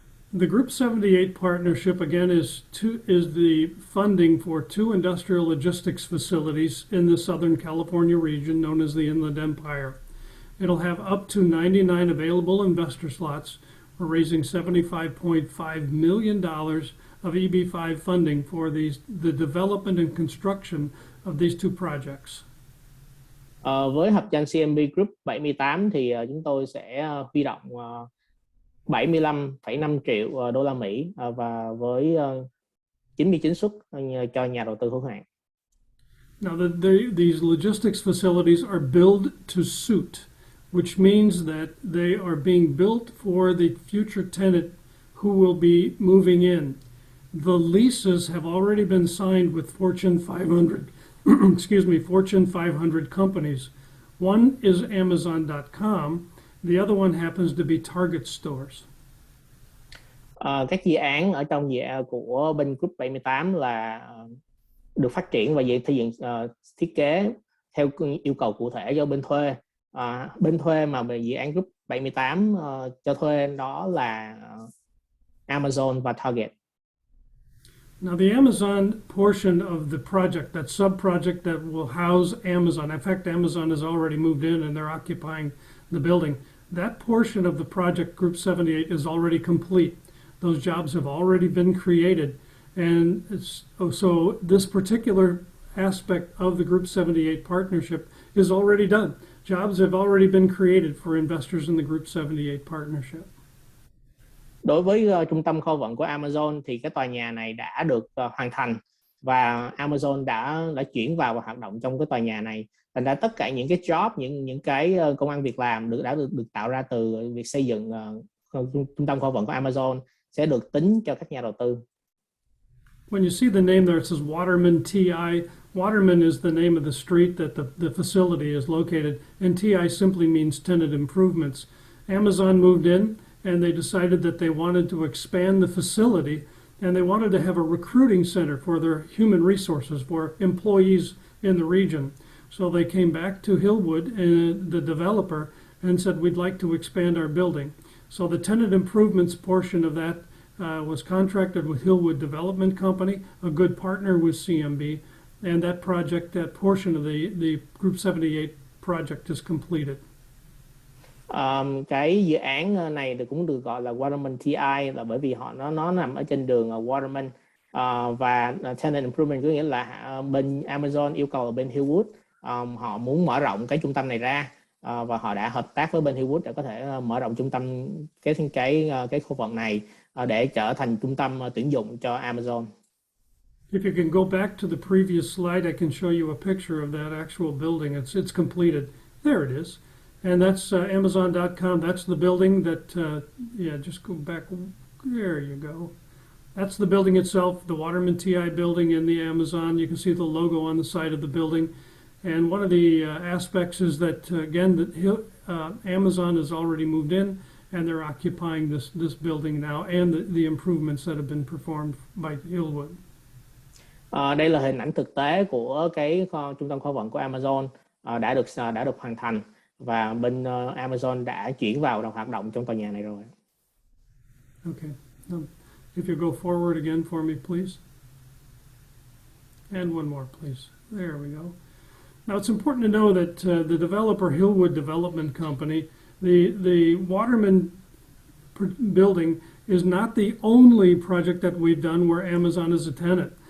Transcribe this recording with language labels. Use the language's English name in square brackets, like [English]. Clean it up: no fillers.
[English] The Group 78 partnership, again, is the funding for 2 industrial logistics facilities in the Southern California region known as the Inland Empire. It'll have up to 99 available investor slots. We're raising $75.5 million of EB-5 funding for the development and construction of these 2 projects. [Vietnamese] Với hợp danh CMB Group 78 thì chúng tôi sẽ huy động 75,5 triệu đô la Mỹ và với 99 suất cho nhà đầu tư hữu hạn. [English] Now, these logistics facilities are built to suit, which means that they are being built for the future tenant who will be moving in. The leases have already been signed with Fortune 500, Fortune 500 companies. One is Amazon.com. The other one happens to be Target stores. [Vietnamese] Các dự án ở trong của bên Group 78 là được phát triển và thiết kế theo yêu cầu cụ thể do bên thuê. Bên thuê mà về dự án Group 78 cho thuê đó là Amazon và Target. [English] Now, the Amazon portion of the project, that sub-project that will house Amazon, in fact, Amazon has already moved in and they're occupying the building. That portion of the project, Group 78, is already complete. Those jobs have already been created. And so this particular aspect of the Group 78 partnership is already done. Jobs have already been created for investors in the Group 78 partnership. [Vietnamese] Đối với trung tâm kho vận của Amazon thì cái tòa nhà này đã được hoàn thành và Amazon đã chuyển vào và hoạt động trong cái tòa nhà này. Thành ra tất cả những cái job, những cái công ăn việc làm đã được tạo ra từ việc xây dựng trung tâm kho vận của Amazon sẽ được tính cho các nhà đầu tư. [English] When you see the name there, it says Waterman TI. Waterman is the name of the street that the facility is located, and TI simply means tenant improvements. Amazon moved in, and they decided that they wanted to expand the facility, and they wanted to have a recruiting center for their human resources, for employees in the region. So they came back to Hillwood, the developer, and said, we'd like to expand our building. So the tenant improvements portion of that was contracted with Hillwood Development Company, a good partner with CMB, and that project, that portion of the Group 78 project is completed. [Vietnamese] Cái dự án này thì cũng được gọi là Waterman TI là bởi vì nó nằm ở trên đường Waterman và tenant improvement có nghĩa là bên Amazon yêu cầu bên Hillwood họ muốn mở rộng cái trung tâm này ra và họ đã hợp tác với bên Hillwood để có thể mở rộng trung tâm cái khu vực này để trở thành trung tâm tuyển dụng cho Amazon. [English] If you can go back to the previous slide, I can show you a picture of that actual building. It's completed. There it is. And that's Amazon.com. That's the building that, just go back. There you go. That's the building itself, the Waterman TI building in the Amazon. You can see the logo on the side of the building. And one of the aspects is that, again, that Amazon has already moved in, and they're occupying this building now, and the improvements that have been performed by Hillwood. [Vietnamese] Đây là hình ảnh thực tế của cái trung tâm kho vận của Amazon đã được hoàn thành và bên Amazon đã chuyển vào hoạt động trong tòa nhà này rồi. [English] Okay. If you go forward again for me, please. And one more, please. There we go. Now, it's important to know that the developer, Hillwood Development Company, the Waterman building is not the only project that we've done where Amazon is a tenant.